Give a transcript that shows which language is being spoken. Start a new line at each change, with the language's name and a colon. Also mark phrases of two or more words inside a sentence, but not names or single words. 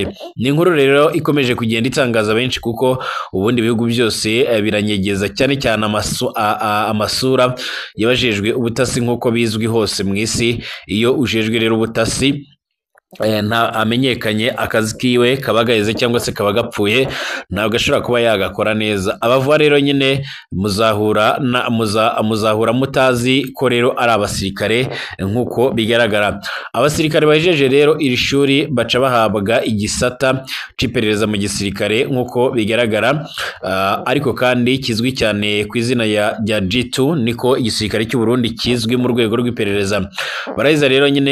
Rundi: Ni inkuru rero ikomeje kugenda itangaza benshi, kuko ubundi bihugu byose biranyegeza cyane cyane amasura yabajejwe ubutasi nk'uko bizwi hose mu isi. Iyo ujejwe rero ubutasi nta amenyekanye, akazi kiwe kabagaheze cyangwa se kabagapfuye, ntabwo ashobora kuba yagakora neza. Abavuga rero nyine muzahura mutazi ko rero ari abasirikare nk'uko bigaragara. Abasirikare bajeje rero iri shuri baca bahabwa igisata c'iperereza mu gisirikare nk'uko bigaragara, ariko kandi kizwi cyane ku izina rya G2, niko igisirikare cy'u Burundi kizwi mu rwego rw'iperereza.